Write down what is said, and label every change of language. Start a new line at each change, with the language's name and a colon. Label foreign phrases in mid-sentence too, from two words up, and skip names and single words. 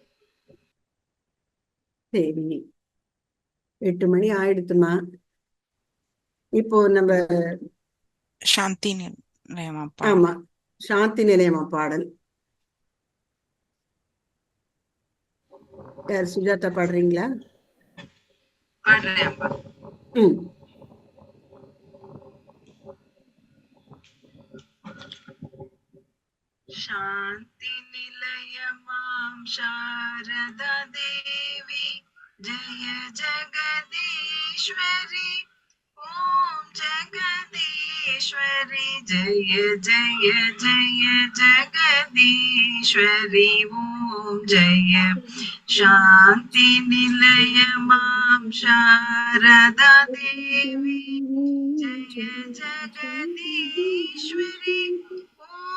Tamil: சரி, 8 மணி ஆயிடுத்துமா. இப்போ நம்ம சாந்தி நிலையமா? ஆமா, சாந்தி நிலையமா பாடல். யார், சுஜாதா பாடுறீங்களா? பாடுறேன் அப்பா.
Sanskrit: शांति निलयमां शारदा देवी जय जगदीश्वरी ओम जगदीश्वरी जय जय जय जगदीश्वरी ओम जय शांति निलयमां शारदा देवी जय जगदीश्वरी